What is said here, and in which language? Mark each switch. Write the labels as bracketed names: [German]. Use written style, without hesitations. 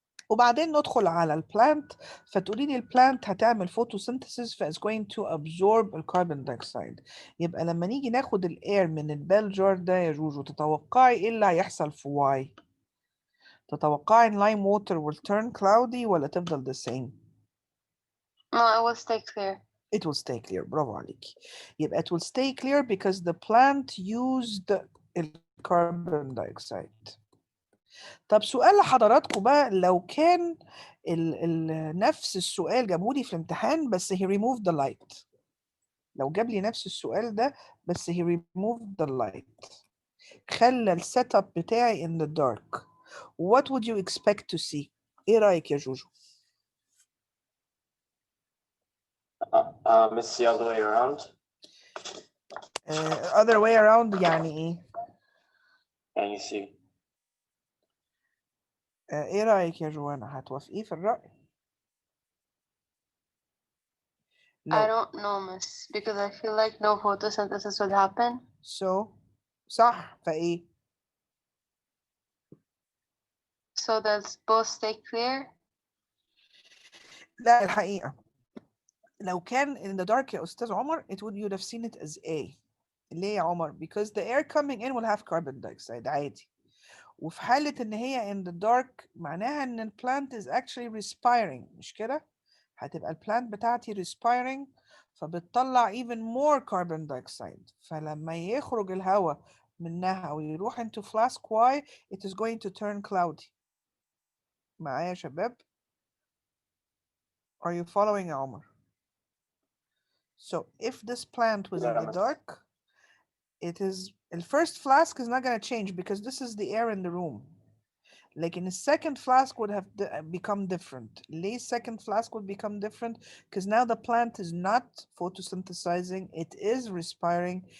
[Arabic] وبعدين ندخل على البلانت، فتقولي لي البلانت هتعمل photosynthesis ف is going to absorb الكربون دايوكسيد. يبقى لما نيجي ناخد الاير من البال جار ده يا جوجو، تتوقعي ايه اللي هيحصل في واي؟ تتوقعي ان lime water will turn cloudy ولا تفضل the same؟ [English] No, it will stay clear. It will stay clear. برافو عليكي. يبقى it will stay clear [Arabic] because the plant used الكربون دايوكسيد. طب سؤال لحضراتكم بقى، لو كان نفس السؤال جابولي في الامتحان بس he removed the light. لو جاب لي نفس السؤال ده بس he removed the light، خلى السيت اب بتاعي in the dark، [English] what would you expect to see؟ [Arabic] ايه رأيك يا جوجو؟ [English] It's the other way around. Other way around يعني ايه؟ And you see. [Arabic] ايه رأيك يا جوانا؟ هتوافقيه في الرأي؟ [English] I don't know, miss, because I feel like no photosynthesis would happen. [Arabic] So صح فايه؟ [English] So does both stay clear? [Arabic] لا الحقيقة لو كان in the dark يا أستاذ عمر [English] it would you'd have seen it as A. [Arabic] ليه يا عمر؟ [English] because the air coming in will have carbon dioxide عادي. [Arabic] وفي حالة إن هي in the dark معناها إن ال plant is actually respiring، مش كده؟ هتبقى ال plant بتاعتي respiring فبتطلع even more carbon dioxide، فلما يخرج الهواء منها ويروح into flask Y [English] it is going to turn cloudy. [Arabic] معايا يا شباب؟ [English] Are you following [Arabic] يا عمر؟ [English] So if this plant was in Yeah, the miss. dark, it is the first flask is not going to change because this is the air in the room. Like in the second flask would have become different. Lay's second flask would become different because now the plant is not photosynthesizing, it is respiring.